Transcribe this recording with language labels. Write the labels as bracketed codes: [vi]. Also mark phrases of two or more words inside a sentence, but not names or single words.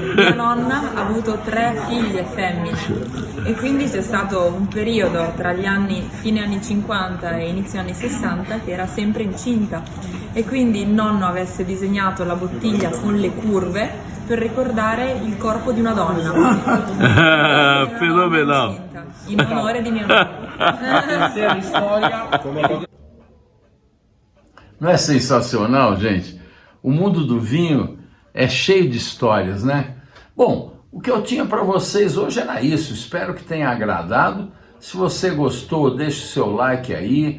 [it] Mia nonna ha avuto 3 figlie femmine e quindi c'è stato un periodo tra gli anni fine anni 50 e inizio anni 60 che era sempre incinta e quindi il nonno avesse disegnato la bottiglia con le curve per ricordare il corpo di una donna. [pt] Fenomenal. [it] In onore di mio nonno. [pt] Não é sensacional, gente? O mundo do vinho é cheio de histórias, né? Bom, o que eu tinha para vocês hoje era isso. Espero que tenha agradado. Se você gostou, deixe o seu like aí.